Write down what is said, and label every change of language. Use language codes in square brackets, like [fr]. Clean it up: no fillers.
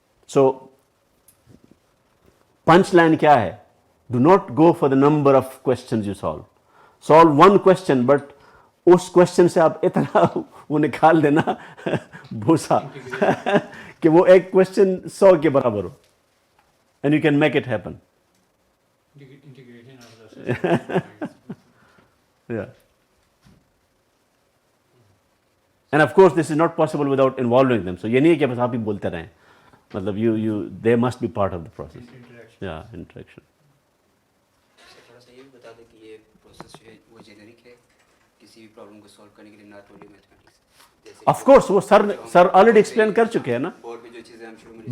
[en] So punch line [ur] کیا ہے؟ [en] Do not go for the number of questions you solve. Solve one question, but [ur] اس question سے آپ اتنا وہ نکال دینا بھوسا کہ وہ ایک question 100 کے برابر ہو. [en] And you can make it happen. Yeah. And of course this is not possible without involving them. So [ur] یہ نہیں ہے کہ بس آپ ہی بولتے رہیں. مطلب [en] they must be part of the process. Yeah, interaction. [ur] تھوڑا سا یہ بھی بتا دیں کہ یہ پروسیس جو ہے وہ جنرک ہے کسی بھی پرابلم کو سالو کرنے کے لیے, [en] Not only mathematics. Of course [ur] وہ سر آلریڈی ایکسپلین کر چکے ہیں نا. اور بھی جو چیزیں ہم شروع میں